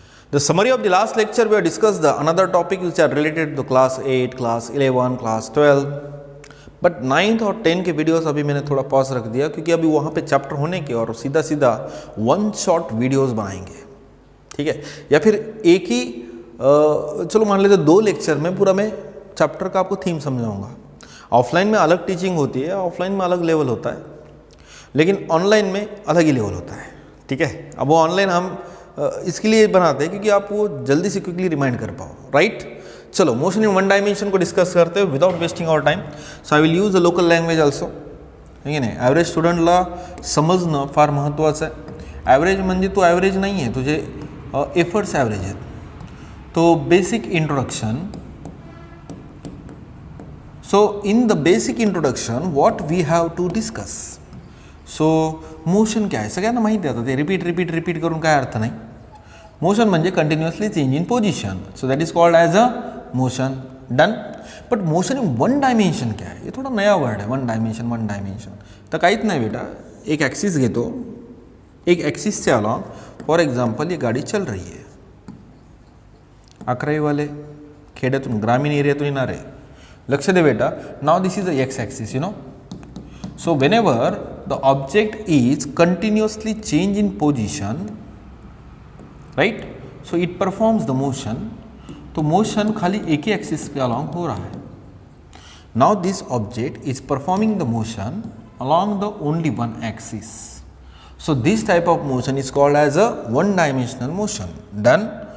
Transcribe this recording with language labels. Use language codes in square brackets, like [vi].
[en] The summary of the last lecture, we have discussed the another topic which are related to class 8, class 11, class 12. [hi] But 9th और 10 के videos अभी मैंने थोड़ा pause रख दिया क्योंकि अभी वहाँ पे चैप्टर होने के और सीधा सीधा वन शॉट वीडियोस बनाएंगे, ठीक है। या फिर एक ही चलो मान लेते 2 लेक्चर में पूरा मैं चैप्टर का आपको थीम समझाऊंगा। ऑफलाइन में अलग टीचिंग होती है, ऑफलाइन में अलग लेवल होता है, लेकिन ऑनलाइन में अलग ही लेवल होता है, ठीक है। अब वो ऑनलाइन हम इसके लिए बनाते हैं क्योंकि आप वो जल्दी से क्विकली रिमाइंड कर पाओ, राइट। चलो मोशन इन वन डायमेंशन को डिस्कस करते हैं without wasting our time. [en] so I will use the local language also, [mr] ठीक आहे ना। ॲव्हरेज स्टुडंटला समजणं फार महत्त्वाचं आहे। ॲव्हरेज म्हणजे तो ॲव्हरेज नाही आहे, तुझे एफर्ट्स ॲव्हरेज आहेत। [en] तो basic introduction, so in the basic introduction what we have to discuss. [mr] So motion काय आहे सगळ्यांना माहिती आहे, आता ते रिपीट करून काय अर्थ नाही। [en] Motion म्हणजे continuously change in position, so that is called as a motion, done. [hi] But motion in [mr] one dimension क्या है, ये थोड़ा नया वर्ड है। वन डायमेंशन तर काहीच नाही बेटा, एक ॲक्सिस घेतो, [hi] एक ॲक्सिस से अलॉन्ग फॉर एग्जाम्पल ये गाड़ी चल रही है। [mr] 11वी वाले खेड्यातून ग्रामीण एरियातून येणारे, लक्ष दे बेटा। [en] Now this is a x axis, you know. So whenever the object is continuously change in position, right, so it performs the motion. [hi] तो मोशन खाली एक ही एक्सिस के अलॉन्ग हो रहा है। [en] Now this object is performing the motion along the only one axis, so this type of motion is called as a one dimensional motion, done.